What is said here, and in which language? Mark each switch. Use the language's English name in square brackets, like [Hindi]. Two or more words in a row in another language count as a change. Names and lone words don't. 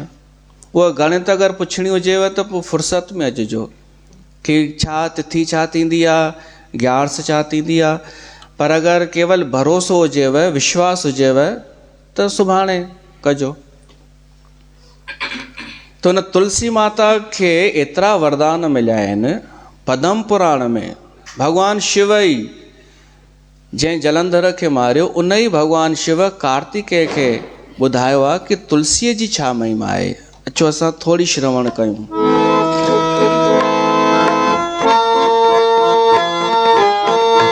[Sindhi] उहा गणित अगरि पुछणी हुजेव त पोइ फ़ुर्सत में अचिजो कि छा तिथि छा थींदी आहे, ग्यारस छा थींदी आहे। पर अगरि केवल भरोसो हुजेव, विश्वास हुजेव त सुभाणे कजो। त हुन तुलसी माता खे एतिरा वरदान मिलिया आहिनि पद्म पुराण में। भॻवानु शिव ई जंहिं जलंधर खे मारियो, उन ई भॻवानु शिव कार्तिकेय खे ॿुधायो आहे कि तुलसीअ जी छा महिमा आहे। अचो असां थोरी श्रवण कयूं।